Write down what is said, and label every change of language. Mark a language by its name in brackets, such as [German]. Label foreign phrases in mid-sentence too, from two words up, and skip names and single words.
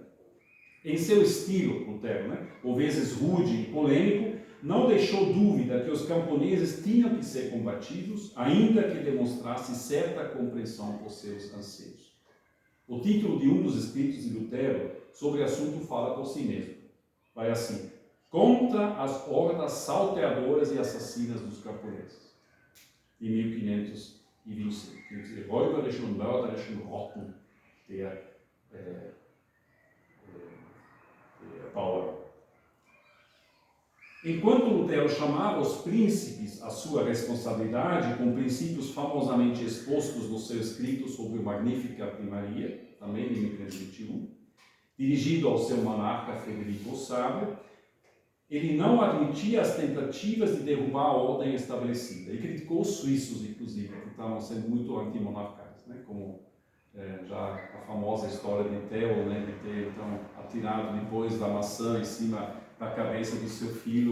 [Portuguese] Em seu estilo, Lutero, por vezes rude e polêmico, não deixou dúvida que os camponeses tinham que ser combatidos, ainda que demonstrasse certa compreensão por seus anseios. O título de um dos escritos de Lutero sobre o assunto fala por si mesmo. Vai assim: contra as hordas salteadoras e assassinas dos camponeses. De 1525. [German] Die räuberischen und mörderischen Rotten der Bauern. [Portuguese] Enquanto Lutero chamava os príncipes à sua responsabilidade, com princípios famosamente expostos no seu escrito sobre o Magnificat de Maria, também de 1521, dirigido ao seu monarca Frederico o Sábio, ele não admitia as tentativas de derrubar a ordem estabelecida e criticou os suíços, inclusive, que estavam sendo muito antimonarcais, como já a famosa história de Theo, de ter então atirado depois da maçã em cima da cabeça do seu filho.